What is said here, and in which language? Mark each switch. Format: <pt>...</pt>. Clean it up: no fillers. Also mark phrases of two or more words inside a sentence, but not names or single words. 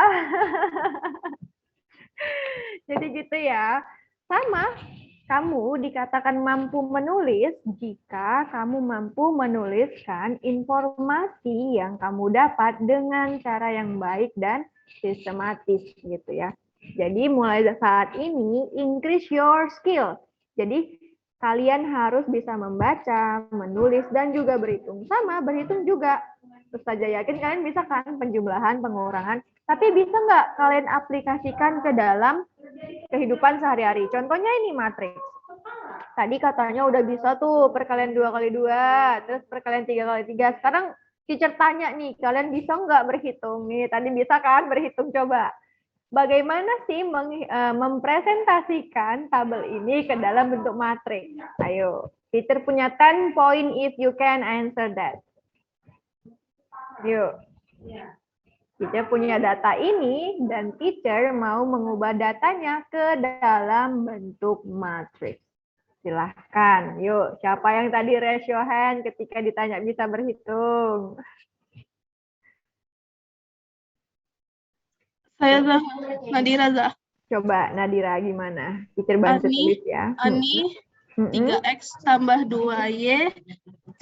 <id>Jadi gitu ya. Sama, kamu dikatakan mampu menulis jika kamu mampu menuliskan informasi yang kamu dapat dengan cara yang baik dan sistematis gitu ya. Jadi mulai saat ini,</id> <en>increase your skill.</en> <id>Jadi kalian harus bisa membaca, menulis, dan juga berhitung. Sama, berhitung juga. Terus saja yakin kalian bisa kan penjumlahan, pengurangan. Tapi bisa nggak kalian aplikasikan ke dalam kehidupan sehari-hari? Contohnya ini matriks. Tadi katanya udah bisa tuh perkalian 2 kali 2, terus perkalian 3 kali 3. Sekarang teacher tanya nih, kalian bisa nggak berhitung? Nih, tadi bisa kan berhitung, coba. Bagaimana sih mempresentasikan tabel ini ke dalam bentuk matriks? Ayo, teacher punya 10 point</id> <en>if you can answer that.</en> <id>Yuk. Teacher punya data ini dan teacher mau mengubah datanya ke dalam bentuk matriks. Silahkan. Yuk, siapa yang tadi</id> <en>raise your hand</en> <id>ketika ditanya bisa berhitung? Saya Zah, Nadira Zah. Coba Nadira gimana? Teacher bantu tulis ya. Ani, 3X tambah 2Y 3X</id>